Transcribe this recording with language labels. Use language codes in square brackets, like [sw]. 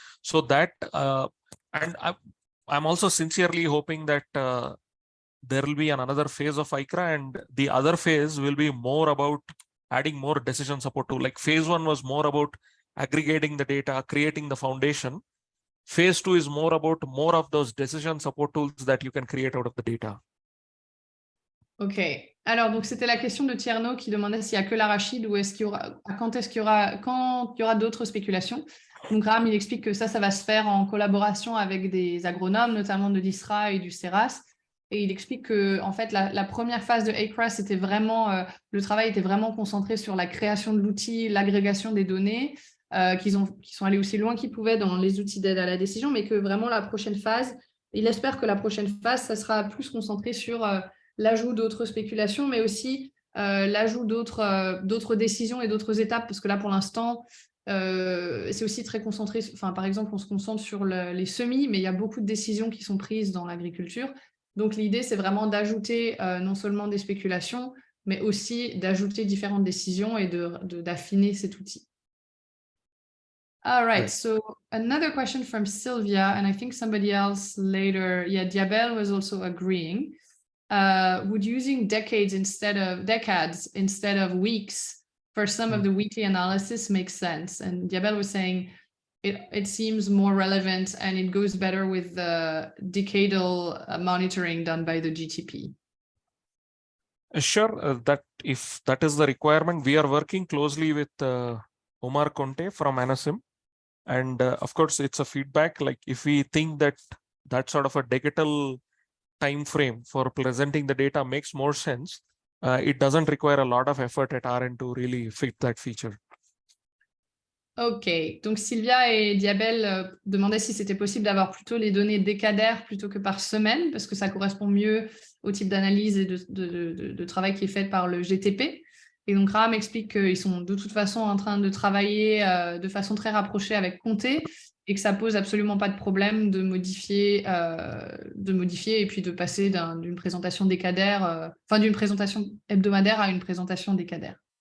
[en] So that, and I'm also sincerely hoping that there will be another phase of AICCRA, and the other phase will be more about adding more decision support tool. Like phase 1 was more about aggregating the data, creating the foundation. Phase 2 is more about more of those decision support tools that you can create out of the data. Ok. [fr] Alors, donc c'était la question de Tierno qui demandait s'il n'y a que l'arachide ou est-ce qu'il y aura, quand il y aura d'autres spéculations. Donc Ram, il explique que ça va se faire en collaboration avec des agronomes, notamment de l'ISRA et du CERAS. Et il explique que, en fait, la première phase de AICCRA, c'était vraiment, le travail était vraiment concentré sur la création de l'outil, l'agrégation des données, qu'ils sont allés aussi loin qu'ils pouvaient dans les outils d'aide à la décision, mais que vraiment la prochaine phase, il espère que la prochaine phase, ça sera plus concentré sur l'ajout d'autres spéculations, mais aussi l'ajout d'autres décisions et d'autres étapes, parce que là, pour l'instant, c'est aussi très concentré. Enfin, par exemple, on se concentre sur les semis, mais il y a beaucoup de décisions qui sont prises dans l'agriculture. Donc, l'idée, c'est vraiment d'ajouter non seulement des spéculations, mais aussi d'ajouter différentes décisions et d'affiner cet outil. [en] All right, so another question from Sylvia, and I think somebody else later, Diabel was also agreeing. Would using decades instead of weeks for some of the weekly analysis make sense? And Diabel was saying it seems more relevant and it goes better with the decadal monitoring done by the GTP. Sure, that if that is the requirement, we are working closely with Omar Conte from ANACIM. And of course, it's a feedback. Like if we think that sort of a decadal time frame for presenting the data makes more sense, it doesn't require a lot of effort at our end to really fit that feature. [fr] Ok, donc Sylvia et Diabel demandaient si c'était possible d'avoir plutôt les données décadaires plutôt que par semaine, parce que ça correspond mieux au type d'analyse et de travail qui est fait par le GTP. Et donc Ram explique qu'ils sont de toute façon en train de travailler de façon très rapprochée avec Comté et que ça pose absolument pas de problème de modifier et puis de passer d'une présentation décadaire, d'une présentation hebdomadaire à une présentation décadaire.